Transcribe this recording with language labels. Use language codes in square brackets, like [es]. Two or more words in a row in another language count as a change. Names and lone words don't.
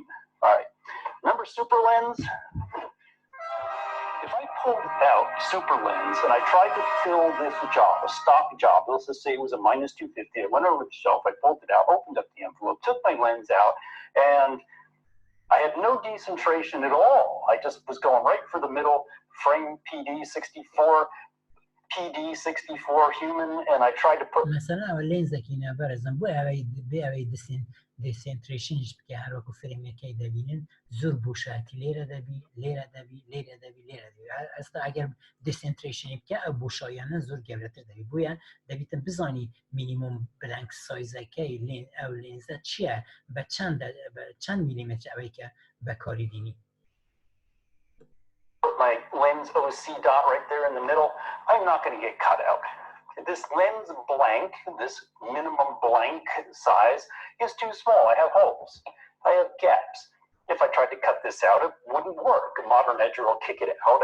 [en] All right, remember SuperLens? If I pulled out SuperLens and I tried to fill this job, a stock job, let's just say it was a minus 250, I went over the shelf, I pulled it out, opened up the envelope, took my lens out, and I had no decentration at all. I just was going right for the middle, frame PD 64, PD 64 human, and I tried to put... [ckb] مثلا اول لنز دکینه برزن بو اوی دیسنتریشنش بکه هر وکو فریم یکی دبینن زور بوشاتی لیره دبی اصلا اگر دیسنتریشنی بکه او بوشایانه زور گورتر دبی بویا دبیتن بزانی [en] minimum blank size [ckb] که او لنزه چیه به چند میلیمتر اوی که بکاری دینی [en] my lens OC dot right there in the middle, I'm not going to get cut out. This lens blank, this minimum blank size, is too small. I have holes. I have gaps. If I tried to cut this out, it wouldn't work. A modern edger will kick it out.